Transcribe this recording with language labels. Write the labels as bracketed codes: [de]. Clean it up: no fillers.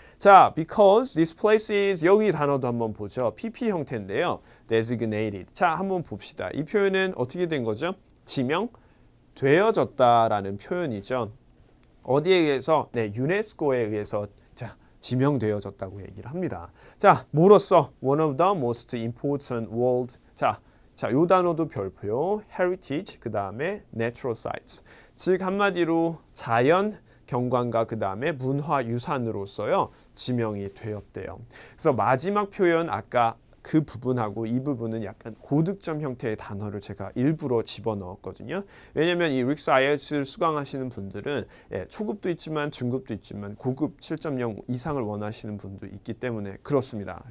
[ko] 자, [en] because this place is [ko] 여기 단어도 한번 보죠. PP 형태인데요. designated. 자, 한번 봅시다. 이 표현은 어떻게 된 거죠? 지명되어졌다라는 표현이죠. 어디에 의해서? 네, 유네스코에 의해서 자, 지명되어졌다고 얘기를 합니다. 자, 뭐로써? [en] One of the most important world. [ko] 자, 요 단어도 별표요. [en] heritage, 그 다음에 natural sites. [ko] 즉 한마디로 자연 경관과 그 다음에 문화유산으로서요 지명이 되었대요. 그래서 마지막 표현 아까 그 부분하고 이 부분은 약간 고득점 형태의 단어를 제가 일부러 집어넣었거든요. 왜냐하면 이 릭스 IELTS를 수강하시는 분들은 초급도 있지만 중급도 있지만 고급 7.0 이상을 원하시는 분도 있기 때문에 그렇습니다.